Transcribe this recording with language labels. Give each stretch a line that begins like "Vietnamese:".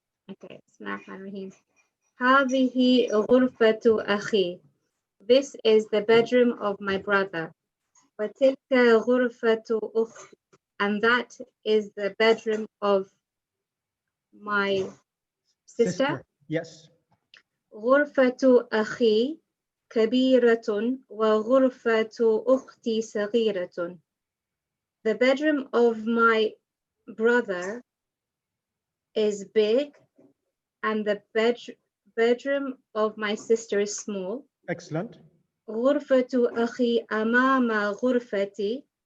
Arabic: Okay. Bismillahirrahmanirrahim. هذه غرفة أخي.
English: This is the bedroom of my brother.
Arabic: وتلك غرفة أختي.
English: And that is the bedroom of my sister. Yes.
Arabic: غرفة أخي كبيرة وغرفة أختي صغيرة.
English: The bedroom of my brother is big and the bedroom of my sister is small. Excellent.
Arabic: غرفة أخي أمام غرفتي.